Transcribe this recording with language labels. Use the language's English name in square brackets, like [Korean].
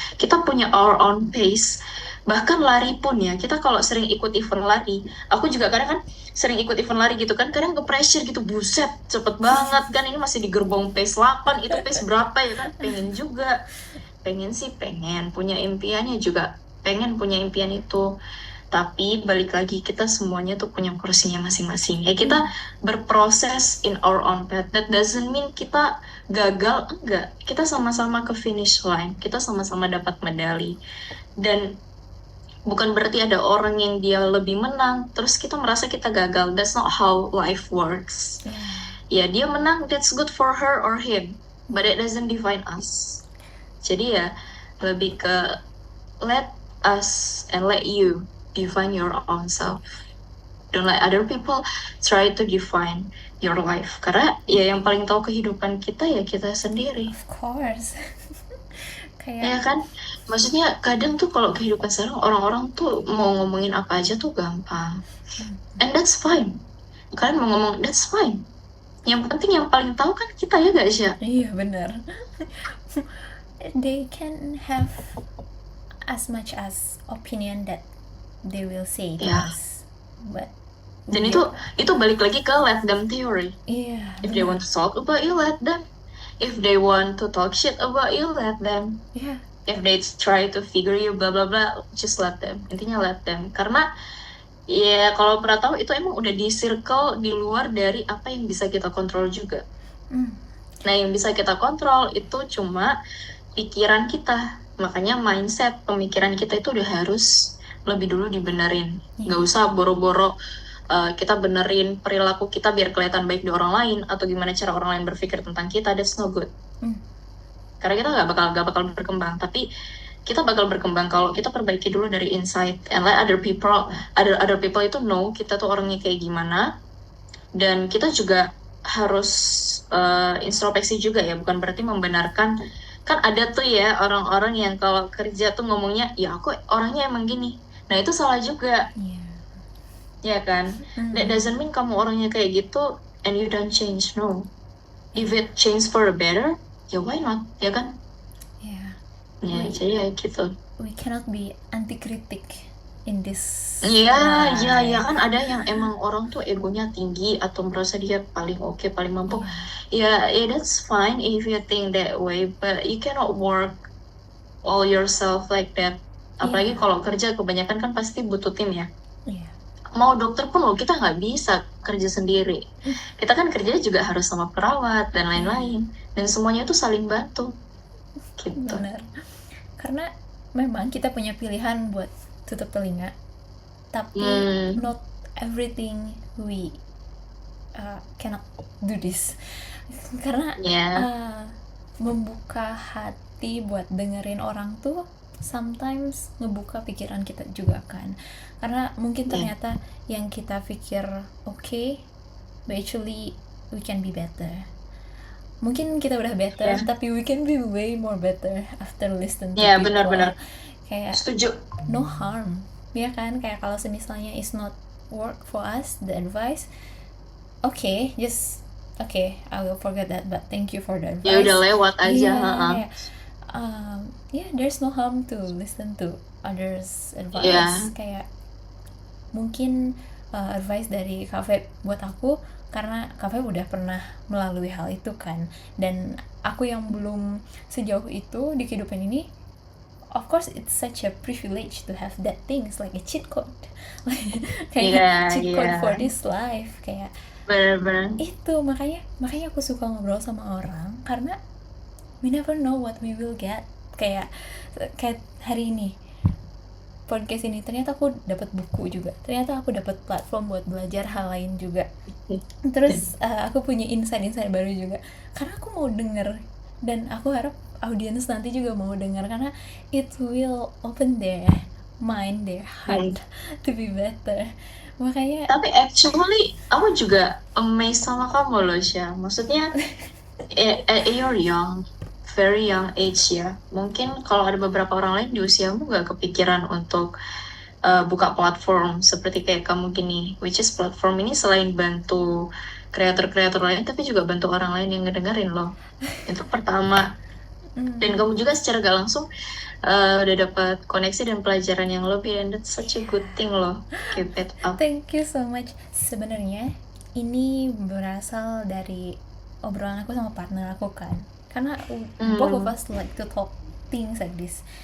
[Indonesian] Kita punya [English] our own pace. [Indonesian] Bahkan lari pun ya, kita kalau sering ikut event lari, aku juga kadang kan sering ikut event lari gitu kan, kadang ke pressure gitu, buset, cepet banget kan, ini masih di gerbong pace 8, itu pace berapa ya kan, pengen juga. Pengen sih pengen, punya impiannya juga, pengen punya impian itu. Tapi balik lagi kita semuanya tuh punya porsinya masing-masing. Ya kita berproses [English] in our own path. That doesn't mean [Indonesian] kita gagal, enggak. Kita sama-sama ke finish line. Kita sama-sama dapat medali. Dan bukan berarti ada orang yang dia lebih menang, terus kita merasa kita gagal. [English] That's not how life works. [Indonesian] Ya dia menang, [English] that's good for her or him. But it doesn't define us. [Indonesian] Jadi ya lebih ke [English] let us and let you define your own self. Don't let other people try to define your life. [Indonesian] Karena ya yang paling tahu kehidupan kita ya kita sendiri. [English] Of course. [Indonesian] Ya Kayak kan? Maksudnya kadang tuh kalau kehidupan sekarang orang-orang tuh mau ngomongin apa aja tuh gampang. [English] And that's fine. [Indonesian] Kalian mau ngomong, [English] that's fine. [Indonesian] Yang penting yang paling tahu kan kita ya gak sih? iya benar. [English] They can have as much as opinion that they will say to [Indonesian] Ya. [English] us, but [Indonesian] Dan itu balik lagi ke let them theory. iya [English] If they want to talk about you, let them. If they want to talk shit about you, let them. [Indonesian] iya [English] If they try to figure you blah blah blah, just let them. [Indonesian] Intinya [English] let them. Karena [Indonesian] ya kalau pernah tahu itu emang udah di circle di luar dari apa yang bisa kita kontrol juga. Hmm, Nah, yang bisa kita kontrol itu cuma pikiran kita. Makanya mindset, pemikiran kita itu udah harus lebih dulu dibenerin. Nggak iya. usah boro-boro kita benerin perilaku kita biar kelihatan baik di orang lain atau gimana cara orang lain berpikir tentang kita. [English] That's no good. Hmm, [Indonesian] Karena kita nggak bakal berkembang. Tapi kita bakal berkembang kalau kita perbaiki dulu dari [English] inside and let other people [Indonesian] itu know kita tuh orangnya kayak gimana. Dan kita juga harus introspeksi juga ya, bukan berarti membenarkan. Kan ada tuh ya orang-orang yang kalau kerja tuh ngomongnya, ya aku orangnya emang gini. Nah itu salah juga, iya. ya kan? [English] That Hmm, doesn't mean [Indonesian] kamu orangnya kayak gitu [English] and you don't change, no. If [Indonesian] iya. [English] it change for the better, ya why not, [Indonesian] ya kan? Iya. Ya, [English] We [Indonesian] jadi ya gitu. [English] we cannot be [Indonesian] anti kritik [English] in this [Indonesian] Iya, iya, iya [English] life. [Indonesian] kan ada yang emang orang tuh egonya tinggi atau merasa dia paling oke, paling mampu. Iya. [English] Ya, yeah, that's fine if you think that way, but you cannot work all yourself like that. [Indonesian] Iya. Apalagi kalau kerja kebanyakan kan pasti butuh tim ya. Iya. Mau dokter pun loh, kita nggak bisa kerja sendiri. Kita kan kerja juga harus sama perawat dan Iya. lain-lain. Dan semuanya itu saling bantu, gitu. Benar. Karena memang kita punya pilihan buat tutup telinga, tapi Hmm, [English] not everything we cannot do this. [Indonesian] Karena ya, membuka hati buat dengerin orang tuh sometimes ngebuka pikiran kita juga kan, karena mungkin ya, ternyata yang kita pikir [English] okay, but actually we can be better. [Indonesian] Mungkin kita udah better, ya, tapi [English] we can be way more better after listen to [Indonesian] ya, benar-benar [English] people. Kayak [Indonesian] setuju. [English] no harm, [Indonesian] ya kan? Kayak kalau semisalnya [English] is not work for us the advice, okay, just okay, I will forget that, but thank you for the [Indonesian] Ya udah [English] advice. [Indonesian] lewat aja, Iya, heeh. [English] kayak yeah, there's no harm to listen to others [Indonesian] Ya, [English] advice. [Indonesian] Kayak mungkin advice dari Cafe buat aku, karena Cafe udah pernah melalui hal itu kan, dan aku yang belum sejauh itu di kehidupan ini. [English] Of course it's such a privilege to have that things like a cheat code. [Indonesian] iya, Kayak cheat iya, [English] code for this life. [Indonesian] Kayak benar-benar. itu, makanya makanya aku suka ngobrol sama orang, karena [English] we never know what we will get. [Indonesian] Kayak hari ini podcast ini, ternyata aku dapat buku juga, ternyata aku dapat platform buat belajar hal lain juga. Terus aku punya insight-insight baru juga, karena aku mau denger, dan aku harap audiens nanti juga mau dengar, karena [English] it will open their mind, their Hmm. heart to be better. [Indonesian] Makanya Tapi actually aku juga amazed sama kamu loh, Sya. Maksudnya [English] you're young, very young age ya. [Indonesian] Mungkin kalau ada beberapa orang lain di usiamu nggak kepikiran untuk buka platform seperti kayak kamu gini. [English] Which is [Indonesian] platform ini selain bantu kreator-kreator lain, tapi juga bantu orang lain yang ngedengerin loh. Itu pertama. Dan kamu juga secara gak langsung udah dapat koneksi dan pelajaran yang lebih. [English] And that's such a good thing loh. Keep it up. thank you so much. [Indonesian] Sebenarnya ini berasal dari obrolan aku sama partner aku kan, karena [English] both of Hmm. us like to talk things like this.